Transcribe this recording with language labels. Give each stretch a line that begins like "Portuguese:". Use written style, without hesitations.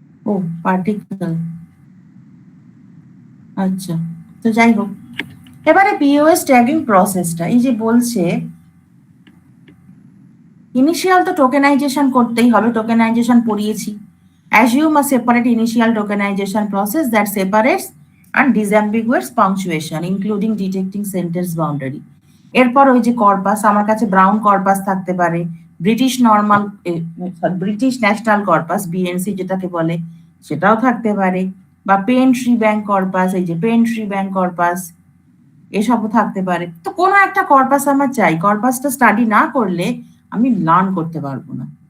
Bangla: ও particle, আচ্ছা। তো যাই হোক, এবারে পিওএস ট্যাগিং প্রসেসটা এই যে বলছে ইনিশিয়াল তো টোকেনাইজেশন করতেই হবে, tokenisation পড়িয়েছি।
English: Assume a separate initial tokenization process that separates and disambiguates punctuation, including detecting sentence boundary.
Bangla: এরপর ওই যে কর্পাস, আমার কাছে ব্রাউন কর্পাস থাকতে পারে, British normal, British national corpus BNC যেটাকে বলে সেটাও থাকতে পারে, বা পেন ট্রি ব্যাংক কর্পাস, এই যে পেন ট্রি ব্যাংক কর্পাস এসবও থাকতে পারে। তো কোনো একটা কর্পাস আমার চাই, কর্পাসটা স্টাডি না করলে আমি লার্ন করতে পারবো না।